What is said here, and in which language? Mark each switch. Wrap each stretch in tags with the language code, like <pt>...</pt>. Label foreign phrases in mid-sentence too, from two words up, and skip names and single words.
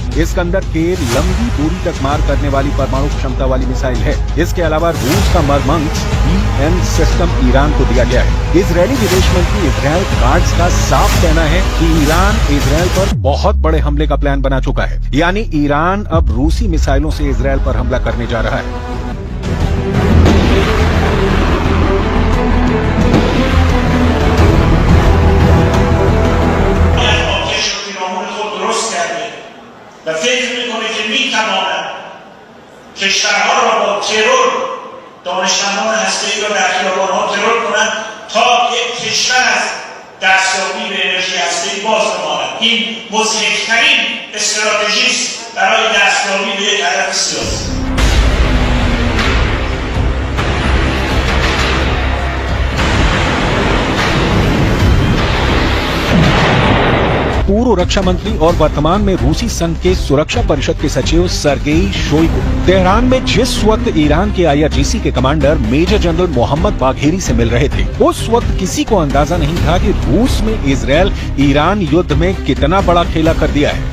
<hi>इस्कंदर के लंबी दूरी तक मार करने वाली परमाणु क्षमता वाली मिसाइल है। इसके अलावा रूस का मरमंग्स BN सिस्टम ईरान को दिया गया है। इजरायली विदेश मंत्री इजराइल गार्ड्स का साफ कहना है कि ईरान इजराइल पर बहुत बड़े हमले का प्लान बना चुका है, यानी ईरान अब रूसी मिसाइलों से इजराइल पर हमला करने जा रहा है।</hi> <fa>و فکر میکنه که میتواند کشورها را با ترور دانشمندان هسته‌ای را در خیابان‌ها ترور کنند تا یک کشور از این مضحک‌ترین استراتژی است برای دستیابی به یک هدف سیاسی.</fa> <hi>पूर्व रक्षा मंत्री और वर्तमान में रूसी संघ के सुरक्षा परिषद के सचिव सर्गेई शोइगु तेहरान में जिस वक्त ईरान के IRGC के कमांडर मेजर जनरल मोहम्मद बाघेरी से मिल रहे थे, उस वक्त किसी को अंदाजा नहीं था कि रूस में इजरायल ईरान युद्ध में कितना बड़ा खेला कर दिया है।</hi>